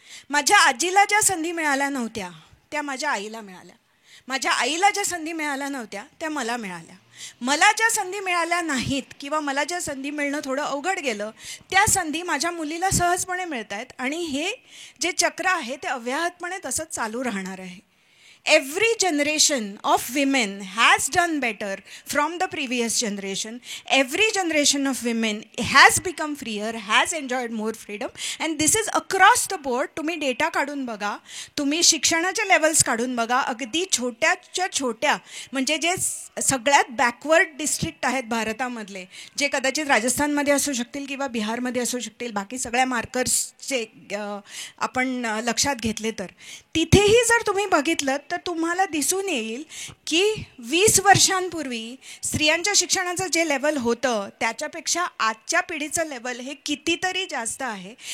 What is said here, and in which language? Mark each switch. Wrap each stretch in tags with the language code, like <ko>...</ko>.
<mr>माझ्या आजीला ज्या संधी मिळाल्या नव्हत्या त्या माझ्या आईला मिळाल्या, माझ्या आईला ज्या संधी मिळाल्या नव्हत्या त्या मला मिळाल्या, मला ज्या संधी मिळाल्या नाहीत किंवा मला ज्या संधी मिळणं थोडं अवघड गेलं त्या संधी माझ्या मुलीला सहजपणे मिळत आहेत आणि हे जे चक्र आहे ते अव्याहतपणे तसंच चालू राहणार आहे.</mr> <en>Every generation of women has done better from the previous generation. Every generation of women has become freer, has enjoyed more freedom, and this is across the board.</en> <mr>तुम्ही डेटा काढून बघा, तुम्ही शिक्षणाचे लेवल्स काढून बघा, अगदी छोट्याच्या छोट्या म्हणजे जे सगळ्यात</mr> <en>backward district</en> <mr>आहेत भारतामधले, जे कदाचित राजस्थानमध्ये असू शकतील किंवा बिहारमध्ये असू शकतील, बाकी सगळ्या मार्कर्सचे आपण लक्षात घेतले तर तिथेही जर तुम्ही बघितलं तर तुम्हाला दिसून येईल की 20 वर्षांपूर्वी स्त्रियांच्या शिक्षणाचं जे लेवल होतं त्याच्यापेक्षा आजच्या पिढीचं लेवल हे कितीतरी जास्त आहे.</mr>